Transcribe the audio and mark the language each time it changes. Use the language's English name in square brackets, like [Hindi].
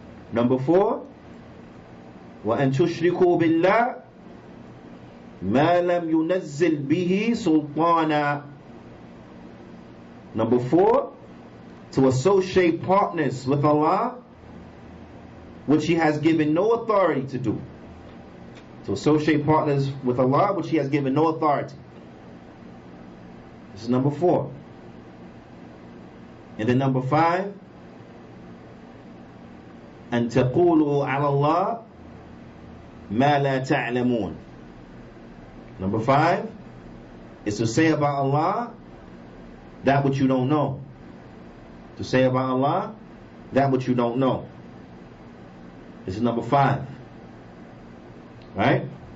[English] Number 4, [Arabic] وَأَن تُشْرِكُوا بِاللَّهِ مَا لَمْ يُنَزِّلْ بِهِ سُلْطَانًا. [English] Number 4, to associate partners with Allah, which He has given no authority to do. To associate partners with Allah, which He has given no authority. This is number 4. And then number 5, [Arabic] أن تقولوا على الله ما لا تعلمون. [English] Number 5 is to say about Allah that which you don't know. To say about Allah that which you don't know. This is number 5. Right?